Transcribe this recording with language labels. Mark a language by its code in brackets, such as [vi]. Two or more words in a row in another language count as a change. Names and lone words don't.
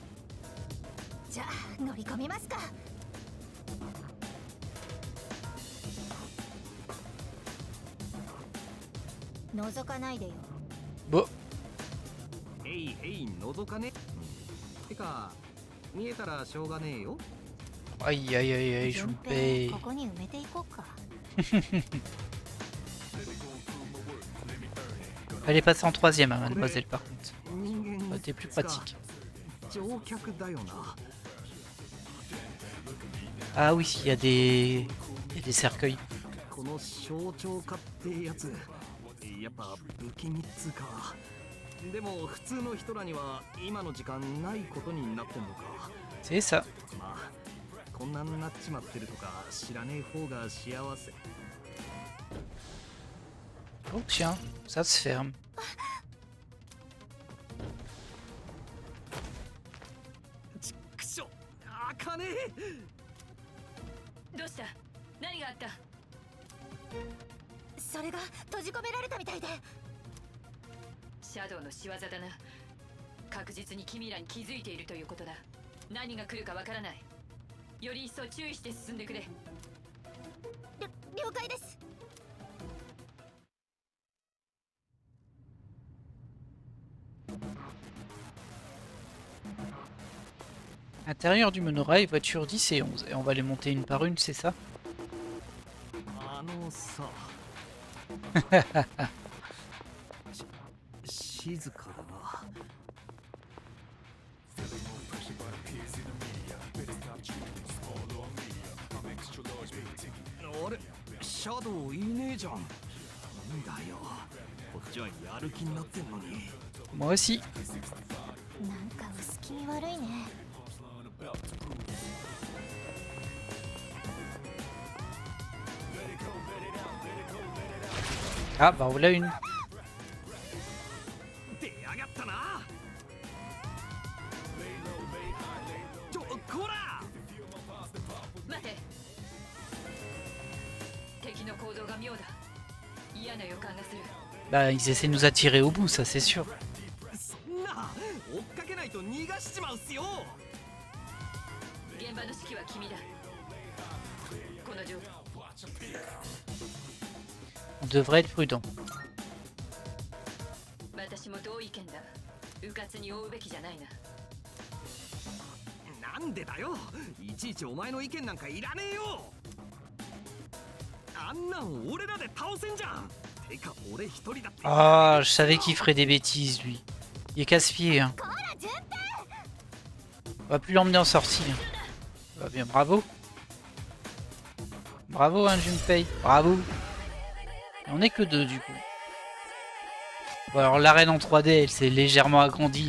[ja] じゃあ乗り込みますか。覗かないでよ。 [fr] Bon. [ja] へいへい覗かね。てか見えたらしょうがねえよ。 [fr] Aïe, aïe, aïe, aïe, je 順 vous 平 paye. [ja] ここに埋めていこうか。 [fr] Fallait passer en troisième, hein, mademoiselle, par contre. [ja] 人間 [fr] Ça aurait été plus pratique. [ja] 乗客だよな。 [fr] Ah oui, il y a des cercueils. [ja] この象徴化ってやつやっぱ不気味っつうか。でも普通の人らには今の時間ないことになってんのか。 [fr] C'est ça. [ja] まあこんなになっちまってるとか知らねえ方が幸せ。 [fr] Oh tiens, ça se ferme. [ja] ちくしょあかねえ。どうした？何があった？それが閉じ込められたみたいで。シャドウの仕業だな。確実に君らに気づいているということだ。何が来るかわからない。より一層注意して進んでくれ。了解です。 [fr] Intérieur du monorail, voiture 10 et 11. Et on va les monter une par une, c'est ça? [ja] あのさ静かだな。あれシャドウいねえじゃん。なんだよこっちはやる気になってんのに。 [fr] Moi aussi. [ja] なんか薄気味悪いね。 [fr] Ah bah voilà une. [ja] 出やがったな。こら待て。敵の行動が妙だ。 嫌な予感がする。 [fr] Bah, ils essaient de nous attirer au bout, ça c'est sûr. [ja] そんな追っかけないと逃がしちまうっすよ。現場の指揮は君だ。この状況 [fr] On devrait être prudent. [ja] 私も同意見だ。迂闊に追うべきじゃないな。なんでだよ、いちいちお前の意見なんかいらねえよ。あんなん俺らで倒せんじゃん。てか俺一人だって。 [fr] Ah, je savais qu'il ferait des bêtises, lui. Il est casse-pied, hein. On va plus l'emmener en sortie. Hein. Va bien, bravo. Bravo, hein, Junpei. Bravo. Et on est que 2, du coup. Bon, alors l'arène en 3D, elle s'est légèrement agrandie.